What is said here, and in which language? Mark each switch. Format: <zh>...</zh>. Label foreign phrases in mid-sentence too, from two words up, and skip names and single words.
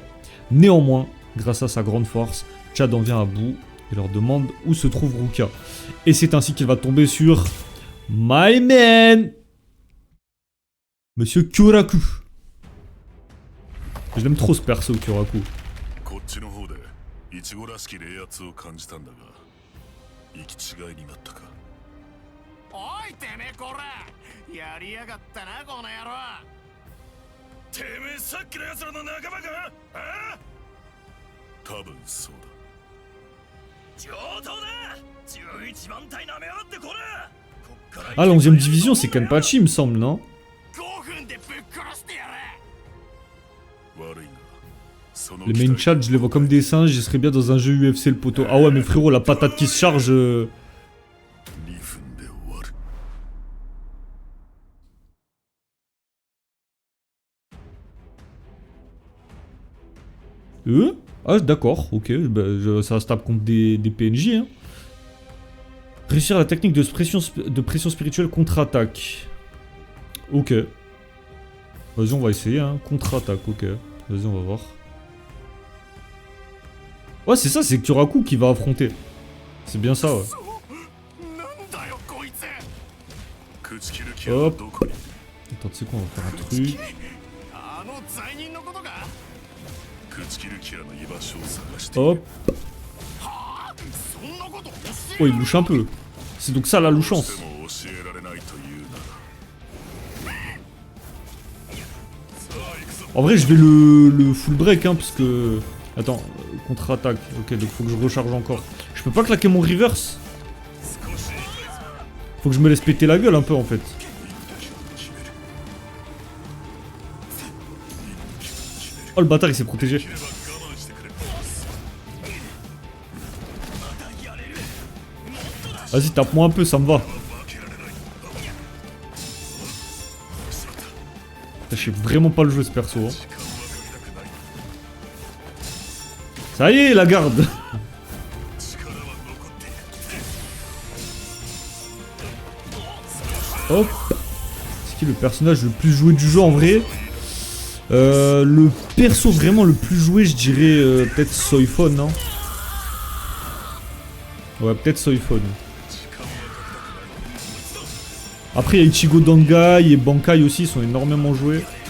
<fr>Néanmoins, grâce à sa grande force, Chad en vient à bout et leur demande où se trouve Ruka. Et c'est ainsi qu'il va tomber sur</fr> <en>My Man,</en> <fr>Monsieur Kyoraku. Je l'aime trop ce perso, Kyoraku.</fr> <ja>こっちの方でイチゴらしき冷圧を感じたんだが行き違いになったか。おいてめえこらやりやがったなこの野郎。てめえさっきの奴らの仲間か。ああ多分そうだ。上等だ。11番隊なめやがってこら。</ja> <fr>Ah, la 11e division, c'est Kenpachi, il me semble, non?</fr> <ja>5 分でぶっ殺してやれ。悪いがその</ja> <fr>Les main chat, je les vois comme des singes, je serais bien dans un jeu UFC le poteau. Ah ouais, mais frérot, la patate qui se charge.</fr> <ja>2 分で終わる。</ja> <fr>Ah, d'accord, ok, bah, ça se tape contre des PNJ. Hein. Réussir la technique de pression spirituelle contre-attaque. Ok. Vas-y, on va essayer, hein. Contre-attaque, ok. Vas-y, on va voir. Ouais, c'est ça, c'est Kyoraku qui va affronter. C'est bien ça, ouais.</fr> <ja>なんだよこいつ朽木ルキア</ja> <fr>Hop.</fr> <ja>はどこに</ja> <fr>Attends, tu sais quoi, on va faire un truc.</fr> <ja>あの罪人のことか朽木ルキアの居場所を探して</ja> <fr>Hop.</fr> <ja>そんなこと教</ja> <fr>Oh, il louche un peu. C'est donc ça la</fr> <ja>え</ja> <fr>louchance.</fr> <ja>ても教えられないというならさあ行くぞ</ja> <fr>En vrai, je vais le</fr> <en>full break,</en> <fr>hein, parce que... Attends, contre-attaque. Ok, donc faut que je recharge encore. Je peux pas claquer mon reverse.</fr> <ja>少し痛いぞ</ja> <fr>Faut que je me laisse péter la gueule un peu, en fait.</fr> <ja>決める</ja> <fr>Oh, le bâtard, il s'est protégé.</fr> <ja>我慢してくれ</ja> <fr>Vas-y, tape-moi un peu, ça me va.</fr> <ja>負けられない</ja> <fr>Je sais vraiment pas le jeu, ce perso. Hein.</fr> <ja>時間はかけたくない</ja> <fr>Ça y est, la garde.</fr> <ja>力は残っている</ja> <fr>Hop. C'est qui le personnage le plus joué du jeu, en vrai? Le perso vraiment le plus joué, je dirais peut-être Soifon, non? Ouais, peut-être Soifon. Après, il y a Ichigo Dangai et Bankai aussi, ils sont énormément joués.</fr>